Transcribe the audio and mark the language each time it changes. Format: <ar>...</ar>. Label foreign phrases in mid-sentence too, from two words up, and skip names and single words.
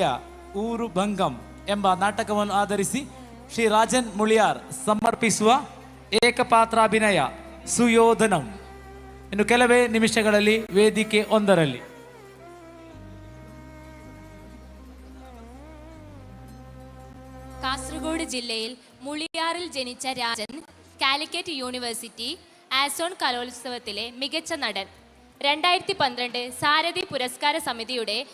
<kn>ಊರು ಭಂಗಂ ಎಂಬ ನಾಟಕವನ್ನು ಆಧರಿಸಿ ಶ್ರೀ ರಾಜನ್ ಮುಳಿಯಾರ್ ಸಮರ್ಪಿಸುವ ಏಕಪಾತ್ರಾಭಿನಯ ಸುಯೋಧನಂ ಇನ್ನು ಕೆಲವೇ ನಿಮಿಷಗಳಲ್ಲಿ ವೇದಿಕೆ ಒಂದರಲ್ಲಿ.</kn> <ml>കാസർഗോഡ് ജില്ലയിൽ മുളിയാറിൽ ജനിച്ച രാജൻ കാലിക്കറ്റ് യൂണിവേഴ്സിറ്റി ആസോൺ കലോത്സവത്തിലെ മികച്ച നടൻ, 2012 സാരഥി പുരസ്കാര സമിതിയുടെ</ml>